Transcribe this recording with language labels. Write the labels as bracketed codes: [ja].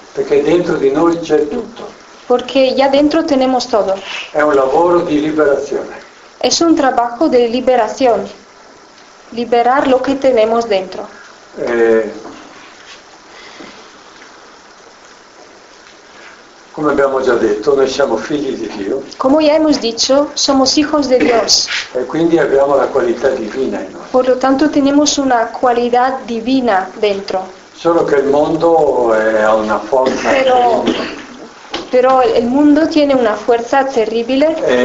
[es] Porque dentro de [it] noi c'è tutto. [es] Porque ya dentro tenemos todo. [it] È un lavoro di liberazione. [es] Es un trabajo de liberación. Liberar lo que tenemos dentro. [it] Come abbiamo già detto, noi siamo figli di Dio. [es] Como ya hemos dicho, somos hijos de Dios. [it] E quindi abbiamo la qualità divina in noi. [es] Por lo tanto, tenemos una cualidad divina dentro. Solo que el mundo [it] ha una forza [es] pero el mundo tiene una fuerza terrible.